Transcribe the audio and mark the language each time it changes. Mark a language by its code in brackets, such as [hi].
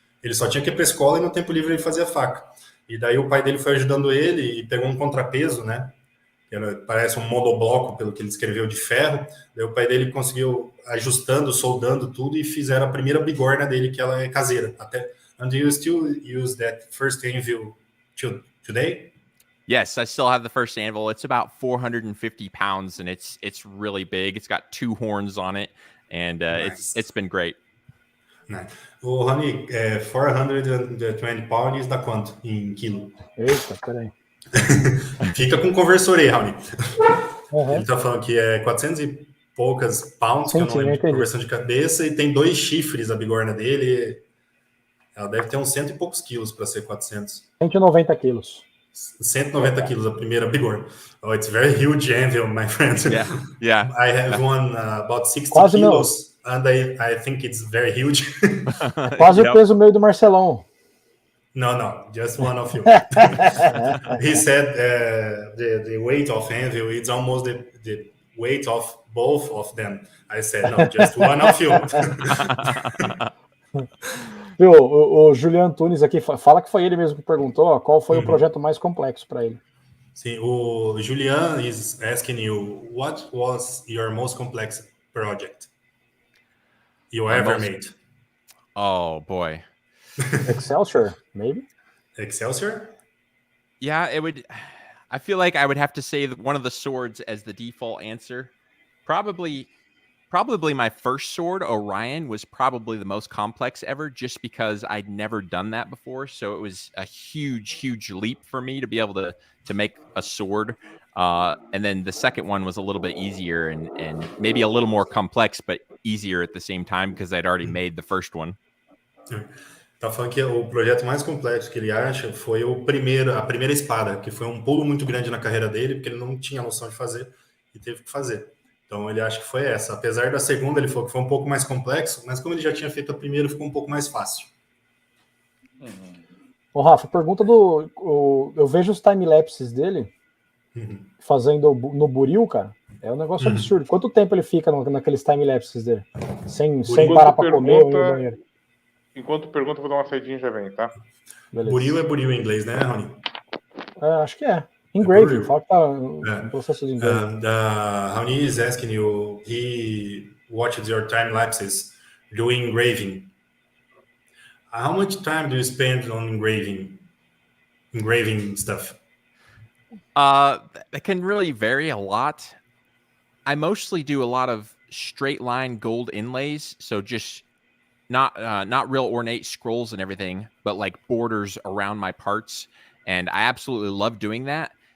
[pt] Ele só tinha que ir para a escola e no tempo livre ele fazia faca. E daí o pai dele foi ajudando ele e pegou um contrapeso, né? Parece um monobloco, pelo que ele escreveu, de ferro. Daí o pai dele conseguiu ajustando, soldando tudo e fizeram a primeira bigorna dele, que ela é caseira. [en] And do you still use that first anvil today? Yes, I still have the first anvil. It's about 450 pounds, and it's really big. It's got 2 horns on it, and nice. it's been great. Nice. [pt] O Rony, 420 pounds dá quanto em quilo? Eita, peraí. Fica com o conversor aí, Rony. Uhum. Ele tá falando que é 400 e poucas pounds, que eu não lembro de conversão de cabeça, e tem 2 chifres a bigorna dele. Ela deve ter uns 100 e poucos quilos para ser 400. 190 quilos. 190 quilos a primeira bigorna. [en] Oh, it's very huge anvil, my friend. Yeah. I have one about 60 [pt] quase [en] kilos, and I think it's very huge. [pt] Quase o peso meio do Marcelão. [en] No, just one of you. He said the weight of anvil is almost the weight of both of them. I said, no, just one of you. [pt] Viu, o Julian Tunes aqui fala que foi ele mesmo que perguntou, ó, qual foi o projeto mais complexo para ele. Sim, o [en] Julian is asking you, what was your most complex project you ever made? Oh boy. Excelsior, maybe? Excelsior? Yeah, I feel like I would have to say one of the swords as the default answer. Probably my first sword, Orion, was probably the most complex ever, just because I'd never done that before. So it was a huge leap for me to be able to make a sword. And then the second one was a little bit easier and maybe a little more complex, but easier at the same time because I'd already made the first one. [pt] Tá falando que o projeto mais complexo que ele acha foi a primeira espada, que foi um pulo muito grande na carreira dele, porque ele não tinha noção de fazer e teve que fazer. Então ele acha que foi essa. Apesar da segunda, ele falou que foi um pouco mais complexo, mas como ele já tinha feito a primeira, ficou um pouco mais fácil. Ô, Rafa, pergunta eu vejo os time-lapses dele fazendo no buril, cara. É um negócio absurdo. Quanto tempo ele fica naqueles time-lapses dele? Sem parar pra comer ou ir no banheiro? Enquanto pergunta, vou dar uma saidinha e já vem, tá? Beleza. Buril é buril em inglês, né, Rony? Acho que é. Engraving, fala que tá no processo de engraving. [en] Raoni is asking you, he watched your time lapses doing engraving. How much time do you spend on engraving stuff? That can really vary a lot. I mostly do a lot of straight line gold inlays, so just not real ornate scrolls and everything, but like borders around my parts, and I absolutely love doing that.